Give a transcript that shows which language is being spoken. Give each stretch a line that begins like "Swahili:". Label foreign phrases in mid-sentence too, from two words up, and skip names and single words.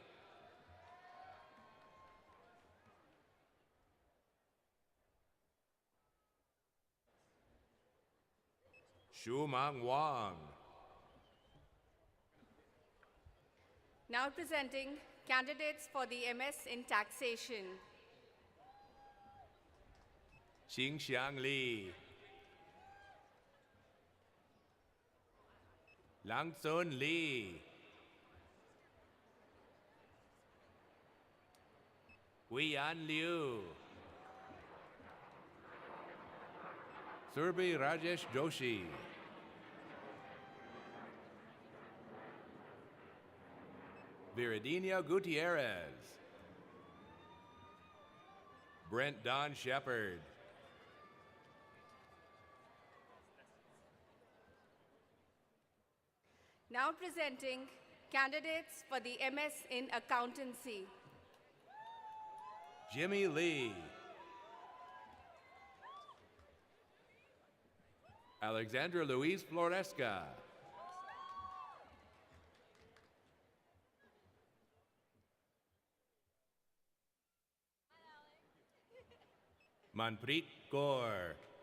English: Shumang Wang. Now presenting candidates for the MS in Taxation. Xingxiang Li. Langsun Li. Huiyan Liu. Surbi Rajesh Joshi. Viridina Gutierrez. Brent Don Shepard. Now presenting candidates for the MS in Accountancy. Jimmy Lee. Alexandra Louise Floresca. Manpreet Kaur.